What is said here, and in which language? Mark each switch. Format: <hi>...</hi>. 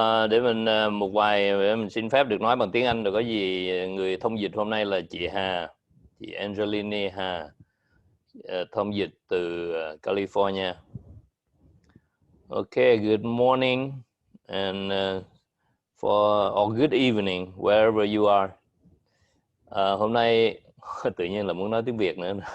<vi>Để mình một vài để mình xin phép được nói bằng tiếng Anh, rồi có gì người thông dịch hôm nay là chị Hà, chị Angelini Hà, thông dịch từ California.</vi> <en>Okay, good morning and or good evening wherever you are.</en> <vi>Hôm nay tự nhiên là muốn nói tiếng Việt nữa.</vi>